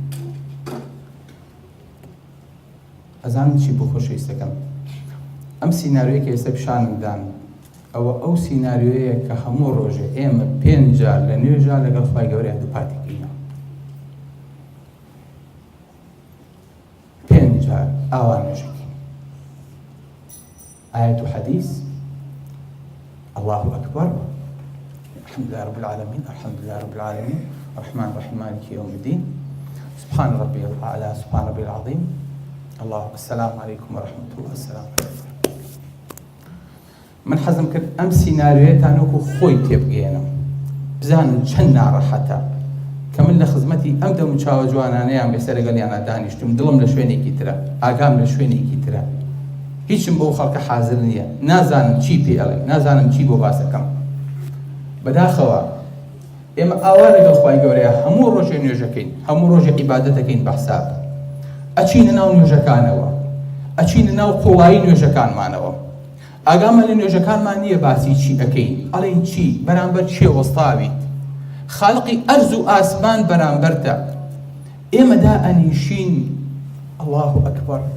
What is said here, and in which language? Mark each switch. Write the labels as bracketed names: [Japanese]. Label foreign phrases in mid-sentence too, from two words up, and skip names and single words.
[Central Kurdish] ئەزانم چی بۆ خۆشەویستەکەم، ئەم سیناریۆیە کە ئێستا پیشانمدان ئەوە ئەو سیناریۆیە کە هەموو ڕۆژێ ئێمە 5 جار لە نوێژە لەگەڵ خوای گەورەیە دووپاتێکینەوە، 5 جار ئاوا نوێژەکەین. ئایەت و حەدیث، [Arabic] الله أكبر، الحمد لله رب العالمين، الحمد لله رب العالمين، الرحمن الرحيم، مالك يوم الدين، سبحان ربي الأعلى، سبحان ربي العظيم، الله السلام عليكم ورحمة الله. السلام عليكم. [Central Kurdish] من حەزم کرد ئەم سیناریۆیەتان وەکو خۆی تێبگەێنم بزانن چەند ناڕەحەتە کە من لە خزمەتی ئەم دەم و چاوە جوانانەیان بێسەر لەگەڵیانە دانیشتم دڵم لە شوێنێکی ترە ئاگام لە شوێنێکی ترە هیچم بەو خەڵکە حازر نییە نازانم چی پێ ئەڵێ نازانم چی بۆ باسەکەم بەداخەوە ئێمە ئاوا لەگەڵ خوای گەورەیە هەموو ڕۆژێ نوێژەکەین هەموو ڕۆژێ عیبادەتەکەین بە حساب ئەچینە ناو نوێژەکانەوە ئەچینە ناو قوڵایی نوێژەکانمانەوە ئاگامە لە نوێژەکانمان نییە باسی چی ئەەکەین ئەڵێن چی بەرامبەر چێ وەستاویت خالقی ئەرز و ئاسمان بەرامبەرتە ئێمەدا ئەنیشین [Arabic] الله ئەکبەر